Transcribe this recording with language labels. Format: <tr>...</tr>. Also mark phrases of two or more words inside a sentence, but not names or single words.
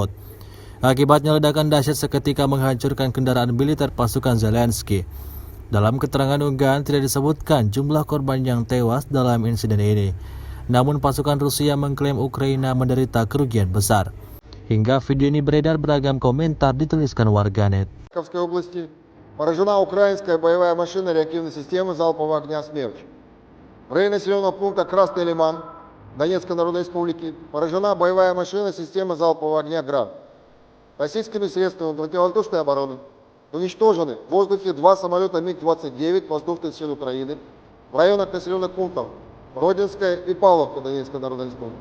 <id>Akibatnya ledakan dahsyat seketika menghancurkan kendaraan militer pasukan Zelensky. Dalam keterangan unggahan tidak disebutkan jumlah korban yang tewas dalam insiden ini. Namun pasukan Rusia mengklaim Ukraina menderita kerugian besar. Hingga video ini beredar beragam komentar dituliskan warganet.</id> <ru>В Харьковской области поражена украинская боевая машина реактивной системы залпового огня «Смерч». В районе населенного пункта Красный Лиман Донецкой Народной Республики поражена боевая машина системы залпового огня «Град». Российскими средствами противовоздушной обороны уничтожены в воздухе 2 самолета МиГ-29 воздушных сил Украины в районах населенных пунктов Родинская и Павловка Донецкой Народной Республики.</ru>